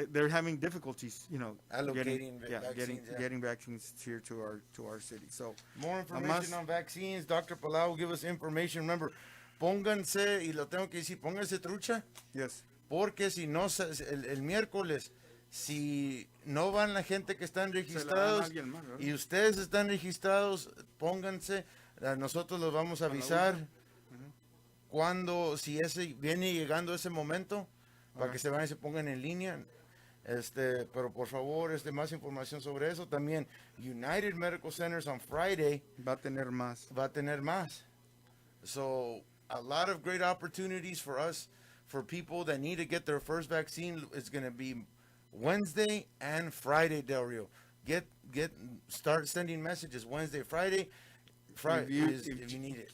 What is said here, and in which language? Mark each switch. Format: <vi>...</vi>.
<en>They're having difficulties, Allocating getting vaccines here to our city. So more information on vaccines. Dr. Palau will give us information. Remember,</en> <es>pónganse, y lo tengo que decir, pónganse trucha.</es> <en>Yes.</en> <es>Porque si no, el miércoles, si no van la gente que están registrados y ustedes están registrados, pónganse, nosotros los vamos a avisar cuando, si viene llegando ese momento, para que se vayan y se pongan en línea. Pero por favor, más información sobre eso. También United Medical Centers</es> <en>on Friday</en> <es>va a tener más.</es> <en>So a lot of great opportunities for us, for people that need to get their first vaccine. It's going to be Wednesday and Friday, Del Rio. Start sending messages Wednesday, Friday. If you need it.</en>